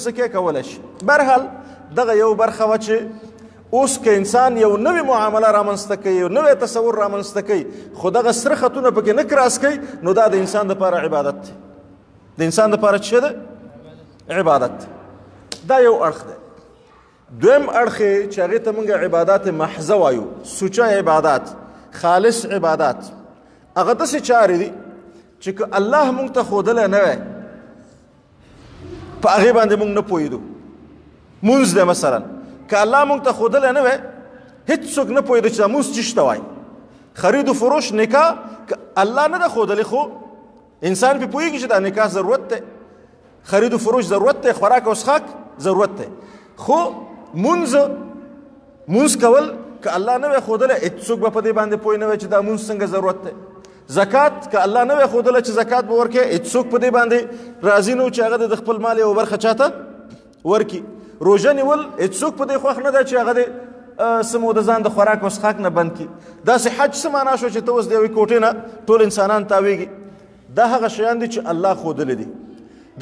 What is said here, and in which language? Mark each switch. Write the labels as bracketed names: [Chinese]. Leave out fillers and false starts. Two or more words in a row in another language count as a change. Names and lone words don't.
[Pashto] څه کې کولی شي برحال دغه یو برخه وه چې اوس که انسان یو نوې معامله رامنځته کوي یو نوی تصور رامنځته کوي خو دغه سره خطونه پکې نه کراس کوي نو دا د انسان دپاره عبادت دی د انسان دپاره څه ده عبادت دی دا یو اړخ دی دویم اړخ یې چې هغې ته موږ عبادات محضه وایو سوچه عبادات خالص عبادات هغه داسې چارې دي چې که الله موږ ته ښودلی نه وی په هغې باندې موږ نه پوهېدو مونځ دی مثلا که الله موږ ته ښودلی نه وی هېڅوک نه پوهېده چې دا مونځ څه ته وایي خرید و فروش نکاح که الله نه ده ښودلی خو انسان پې پوهېږي چې دا نکاح ضرورت دی خرید و فروش ضرورت دی خوراک او څښاک ضرورت دی خو مونځ کول که الله نه وی ښودلی هېڅوک به په دې باندې پوه نه وی چې دا مونځ څنګه ضرورت دی زکات که الله نه وی ښودلی چې زکات به ورکوې هېڅوک په دې باندې راضي نه و چې هغه د خپل مال یوه برخه چاته ورکړي روژه نیول هېڅوک په دې خوښ نه دی چې هغه د څه موده ځان د خوراک او څښاک نه بند کړي داسې حج څه معنا شو چې ته اوس د یوې کوټې نه ټول انسانان تاویږي دا هغه شیان دي چې الله ښودلی دي